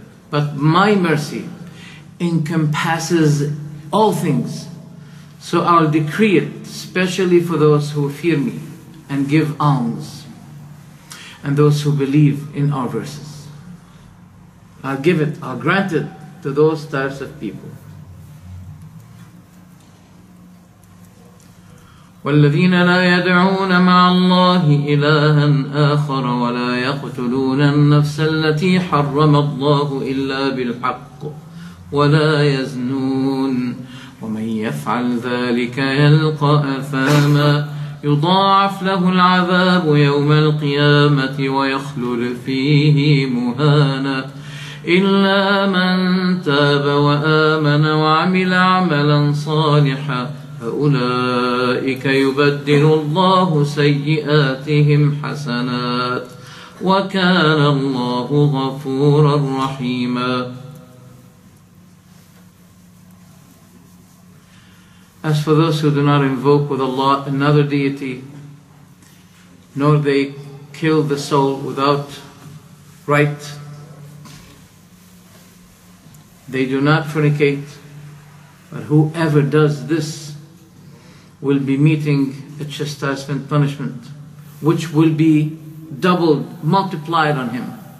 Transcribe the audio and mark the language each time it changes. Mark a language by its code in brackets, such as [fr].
[en] But my mercy encompasses all things. So I'll decree it, especially for those who fear me and give alms, and those who believe in our verses. I'll give it, I'll grant it to those types of people. [ar] والذين لا يدعون مع الله إلها آخر ولا يقتلون النفس التي حرم الله إلا بالحق ولا يزنون ومن يفعل ذلك يلقى أثاما يضاعف له العذاب يوم القيامة ويخلد فيه مهانا إلا من تاب وآمن وعمل عملا صالحا فأولئك يبدل الله سيئاتهم حسنات وكان الله غفورا رحيما. [en] As for those who do not invoke with Allah another deity, nor they kill the soul without right, they do not fornicate, but whoever does this will be meeting a chastisement punishment, which will be doubled, multiplied on him.